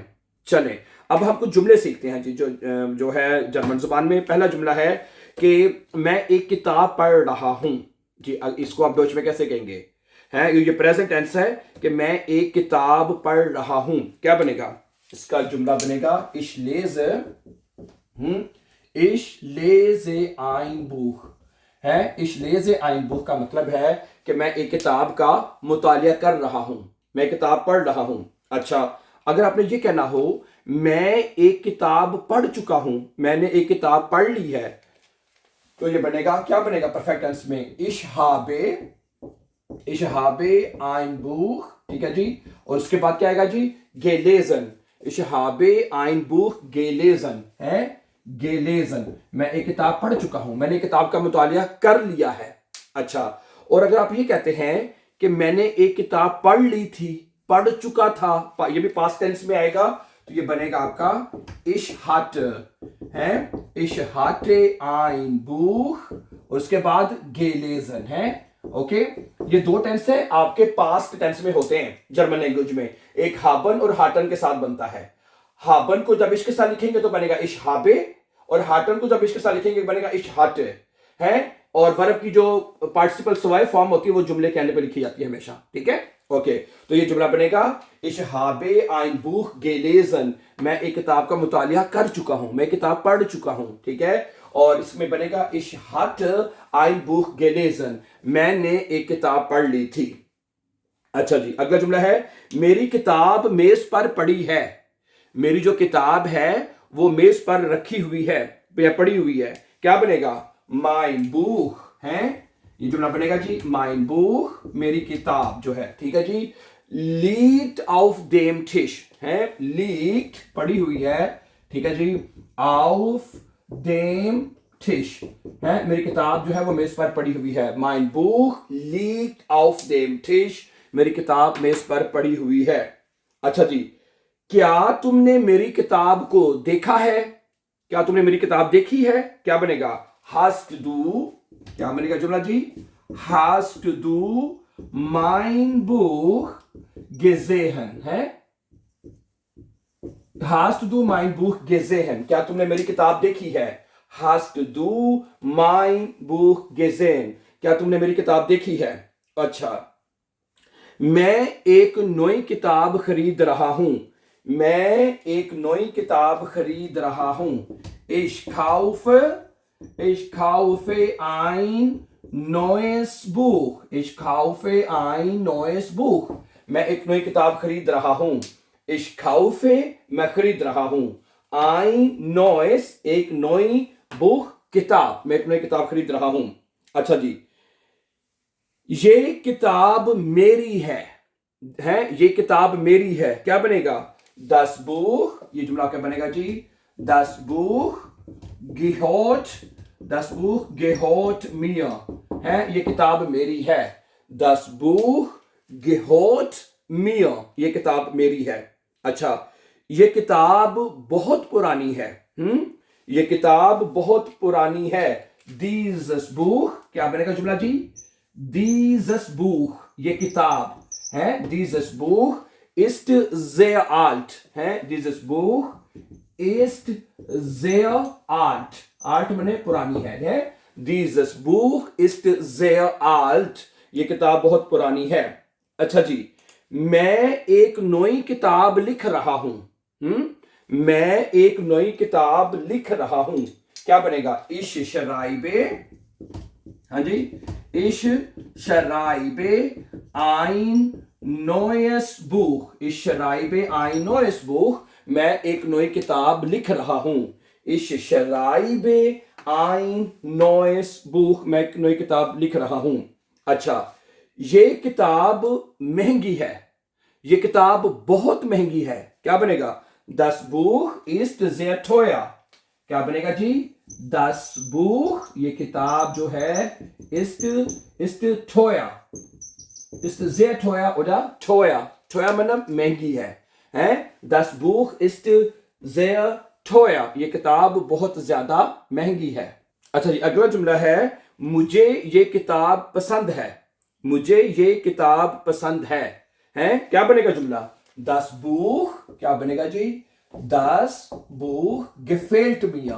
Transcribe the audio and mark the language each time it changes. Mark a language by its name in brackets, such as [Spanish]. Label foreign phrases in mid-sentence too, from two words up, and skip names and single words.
[Hindi] चलें, अब हम कुछ जुमले सीखते हैं जी, जो है जर्मन जुबान में। पहला जुमला है कि मैं एक किताब पढ़ रहा हूं जी। इसको आप डॉच में कैसे कहेंगे? है ये [English] present tense [Hindi] है कि मैं एक किताब पढ़ रहा हूं। क्या बनेगा? इसका जुमला बनेगा [German] ich lese ein Buch [Hindi] है। [German] ich lese ein Buch [Hindi] का मतलब है कि मैं एक किताब का मुतालिया कर रहा हूं, मैं किताब पढ़ रहा हूं। अच्छा, अगर आपने ये कहना हो मैं एक किताब पढ़ चुका हूं, मैंने एक किताब पढ़ ली है, तो ये बनेगा, क्या बनेगा [English] perfect tense [Hindi] में? [German] ich habe ein Buch, [Hindi] ठीक है जी। और उसके बाद क्या आएगा जी? [German] gelesen, ich habe ein Buch gelesen [Hindi] है, gelesen, मैं एक किताब पढ़ चुका हूं, मैंने किताब का मुतालिया कर लिया है। अच्छा, और अगर आप ये कहते हैं कि मैंने एक किताब पढ़ ली थी, पढ़ चुका था, ये भी [English] past tense [Hindi] में आएगा, तो ये बनेगा आपका [German] ich hatte [Hindi] है, [German] ich hatte ein Buch [Hindi] और उसके बाद gelesen है। ओके, ये 2 टेंस है आपके [English] past tense [Hindi] में होते हैं [English] German language [Hindi] में। एक हाबन और हाटन के साथ बनता है। हाबन को जब इसके साथ लिखेंगे तो बनेगा [German] ich habe, [Hindi] और हाटन को जब इसके साथ लिखेंगे बनेगा [German] ich hatte [Hindi] है। और वर्ब की जो पार्टिसिपल सवाई फॉर्म होती है वो जुमले के एंड पे लिखी जाती है हमेशा। ठीक है, ओके, तो ये जुमला बनेगा [German] ich habe ein Buch gelesen, [Hindi] मैं एक किताब का मुतालिया कर चुका हूं, मैं किताब पढ़ चुका हूं। ठीक है, और इसमें बनेगा [German] ich hatte ein Buch gelesen, [Hindi] मैंने एक किताब पढ़ ली थी। अच्छा जी, अगला जुमला है मेरी किताब मेज पर पड़ी है। मेरी जो किताब है वो मेज पर रखी हुई है या पड़ी हुई है। क्या बनेगा? [German] mein Buch [Hindi] है, ये जुमला बनेगा जी [German] mein Buch, [Hindi] मेरी किताब जो है। ठीक है जी, [German] liegt auf dem Tisch [Hindi] है, liegt पड़ी हुई है, ठीक है जी, [German] auf dem Tisch [Hindi] है, मेरी किताब जो है वो मेज पर पड़ी हुई है। [German] mein Buch liegt auf dem Tisch, [Hindi] मेरी किताब मेज पर पड़ी हुई है। अच्छा जी, क्या तुमने मेरी किताब को देखा है? क्या तुमने मेरी किताब देखी है? क्या बनेगा? [German] hast du, [Hindi] क्या बनेगा जुमला जी? [German] hast du mein Buch gesehen है, hast du mein Buch gesehen, [Hindi] क्या तुमने मेरी किताब देखी है? [German] hast du mein Buch gesehen, [Hindi] क्या तुमने मेरी किताब देखी है? अच्छा, मैं एक नई किताब खरीद रहा हूं, मैं एक नई किताब खरीद रहा हूं। [German] Ich kaufe ein neues Buch. Ich kaufe ein neues Buch. [Hindi] मैं एक नई किताब खरीद रहा हूं। [German] Ich kaufe, [Hindi] मैं खरीद रहा हूं। [German] Ein neues, [Hindi] एक नई Buch, किताब, मैं एक नई किताब खरीद रहा हूं। अच्छा जी, ये किताब मेरी है, ये किताब मेरी है। क्या बनेगा? [German] Das Buch, [Hindi] ये जुमला क्या बनेगा जी? [German] Das Buch gehört mir, [Hindi] है, ये किताब मेरी है। [German] Das Buch gehört mir, [Hindi] ये किताब मेरी है। अच्छा, ये किताब बहुत पुरानी है। ये किताब बहुत पुरानी है। [German] Dieses Buch, [Hindi] क्या बनेगा जुमला जी? [German] Dieses Buch, [Hindi] ये किताब है। [German] Dieses Buch ist sehr alt, है। Dieses Buch ist sehr alt. [Hindi] Alt माने पुरानी है। [German] Dieses Buch ist sehr alt. [Hindi] ये किताब बहुत पुरानी है। अच्छा जी, मैं एक नई किताब लिख रहा हूं। मैं एक नई किताब लिख रहा हूं। क्या बनेगा? [German] Ich schreibe, [Hindi] हाँ जी, [German] Ich schreibe ein neues Buch. Ich schreibe ein neues Buch. [Hindi] मैं एक नई किताब लिख रहा हूं। [German] Ich schreibe ein neues Buch. [Hindi] मैं एक नई किताब लिख रहा हूं। अच्छा, ये किताब महंगी है। ये किताब बहुत महंगी है। क्या बनेगा? [German] Das Buch ist sehr teuer. [Hindi] क्या बनेगा जी? [German] Das Buch, [Hindi] ये किताब जो है, [German] ist teuer. Ist sehr teuer oder teuer. Teuer [Hindi] मतलब महंगी है। [German] Das Buch ist sehr teuer. [Hindi] ये किताब बहुत ज्यादा महंगी है। अच्छा जी, अगला जुमला है, मुझे ये किताब पसंद है। मुझे ये किताब पसंद है। क्या बनेगा जुमला? [German] Das Buch, [Hindi] क्या बनेगा जी? [German] Das Buch gefällt mir.